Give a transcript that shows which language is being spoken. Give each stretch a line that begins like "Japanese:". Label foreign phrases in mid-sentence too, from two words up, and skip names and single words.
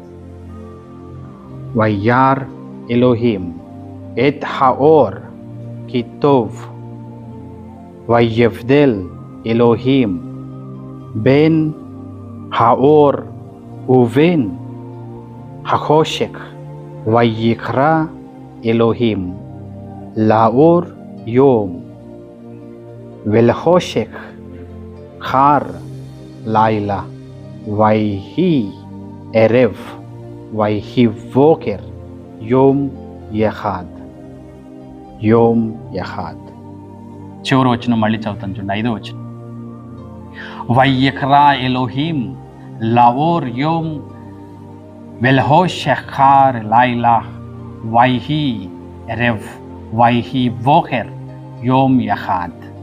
Hebrew: וירא אלוהים את האור כי טוב ויבדל אלוהים בין האור ובין החושך ויקרא אלוהים לאור יום ולחושך חר לילה ויהי ערב ויהי בוקר יום אחד. יום אחד.
Telugu: చివరి వచనం మళ్ళీ చదువుతాను చూడండి, 5వ వచనం.
Hebrew: ויקרא אלהים לאור יום ולחשך לילה ויהי ערב ויהי בקר יום אחד.